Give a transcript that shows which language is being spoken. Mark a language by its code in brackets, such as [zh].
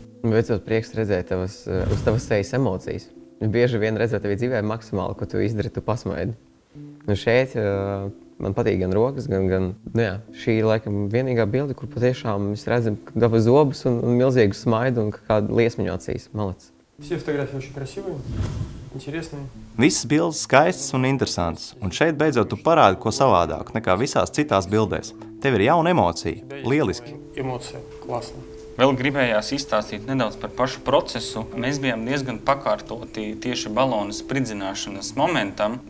[lv] Beidzot prieks redzēt uz tavas sejas emocijas. Bieži vien redzot tevi dzīvē maksimāli, ko tu izdari, tu pasmaidi. Šeit man patīk gan rokas, gan šī ir laikam vienīgā bilde, kur patiešām mēs redzam dabas zobus un milzīgu smaidu un kādu liesmiņu acīs. Malacis. [ru] Все фотографии очень красивые, интересные. [lv] Visas bildes skaistas un interesantas, un šeit beidzot tu parādi ko savādāk nekā visās citās bildēs. Tev ir jauna emocija. Lieliski. Emocija. Классно. Vēl gribējās izstāstīt nedaudz par pašu procesu. Mēs bijām diezgan pakārtoti tieši balonu spridzināšanas momentam.